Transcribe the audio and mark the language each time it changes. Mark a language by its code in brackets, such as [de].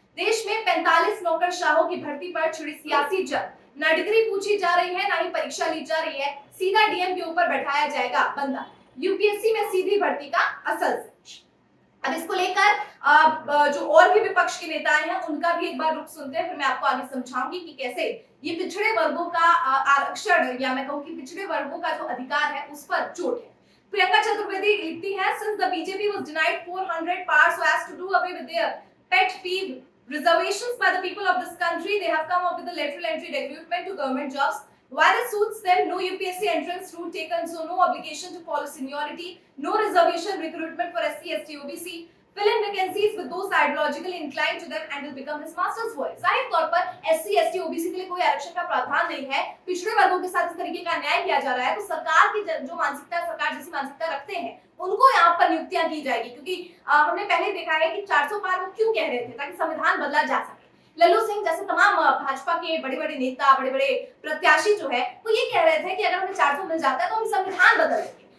[hi] देश में 45 नौकरशाहों की भर्ती पर छिड़ी सियासी जंग, न डिग्री पूछी जा रही है, ना ही परीक्षा ली जा रही है, सीधा डीएम के ऊपर बैठाया जाएगा बंदा। यूपीएससी में सीधी भर्ती का असल सच। अब इसको लेकर जो और भी विपक्ष के नेता हैं उनका भी एक बार रुख सुनते हैं, फिर मैं आपको आगे समझाऊंगी कि कैसे ये पिछड़े वर्गों का आरक्षण या मैं कहूं कि पिछड़े वर्गों का जो अधिकार है उस पर चोट है। प्रियंका चतुर्वेदी लिखती है, [en] since the BJP was denied 400 powers so as to do away with their pet peeve reservations by the people of this country, they have come up with the lateral entry recruitment to government jobs. Why this suits them? No UPSC entrance route taken, so no obligation to follow seniority, no reservation recruitment for SC, ST, OBC. Fill in vacancies with those ideologically inclined to them and will become his master's voice. [hi] जाहिर तौर पर SC, ST, OBC के लिए कोई आरक्षण का प्रावधान नहीं है, पिछड़े वर्गों के साथ इस तरीके का अन्याय किया जा रहा है, तो सरकार की जो मानसिकता, सरकार जैसी मानसिकता रखते हैं उनको यहाँ पर नियुक्तियां की जाएगी। क्योंकि हमने पहले देखा है कि 400 पार वो क्यों कह रहे थे, ताकि संविधान बदला जा सके। लल्लू सिंह जैसे तमाम भाजपा के बड़े-बड़े नेता, बड़े-बड़े प्रत्याशी जो है वो ये कह रहे थे कि अगर हमें 400 मिल जाता है तो हम संविधान बदल देंगे।